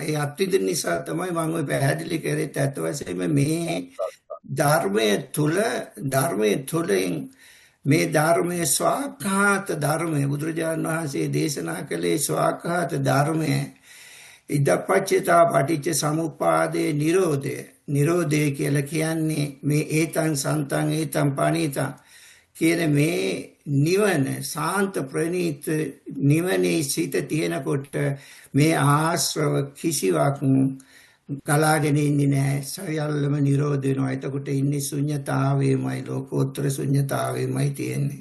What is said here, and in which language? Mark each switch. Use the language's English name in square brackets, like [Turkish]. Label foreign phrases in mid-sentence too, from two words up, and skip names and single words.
[Sinhala] ඒ අත්විඳින නිසා තමයි මම ඔය පැහැදිලි කරේ ඇත්ත වශයෙන්ම මේ ධර්මයේ තුලින් මේ ධර්මයේ ස්වාක්ඛාත ධර්මයේ බුදුරජාණන් වහන්සේ දේශනා කළේ ස්වාක්ඛාත ධර්මයේ [Pali] ඉදපච්චේතා පටිච්ච සමුප්පාදේ [Sinhala] නිරෝධය කියලා කියන්නේ මේ [Pali] ඒතං සන්තං ඒතං පණීතං [Sinhala] කියන මේ නිවන සාන්ත ප්‍රණීත නිවනේ සිට තියෙනකොට මේ ආශ්‍රව කිසිවක් ගලාගෙන ඉන්නේ නැහැ. සයල්ලම නිරෝධ වෙනවා. එතකොට ඉන්නේ ශුන්‍යතාවයේමයි, ලෝකෝත්තර ශුන්‍යතාවයේමයි තියෙන්නේ.